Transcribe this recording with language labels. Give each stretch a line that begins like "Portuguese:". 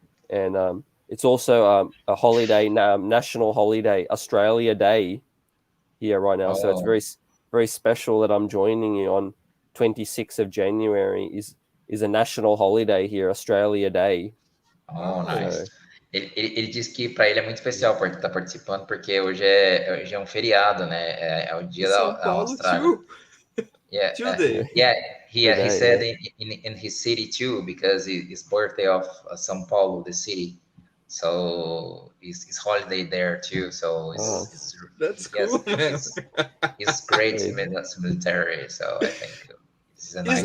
English: And it's also a holiday, national holiday, Australia Day here right now. So it's very, very special that I'm joining you on 26th of January is a national holiday here, Australia Day. Oh, nice.
Portuguese: Ele disse que para ele é muito especial estar participando, porque hoje é um feriado, né? É o dia da Austrália.
English: Yeah, he said in his city too, because it's birthday of São Paulo, the city. So it's holiday there too. So that's cool, man. It's great military. So I think it's a nice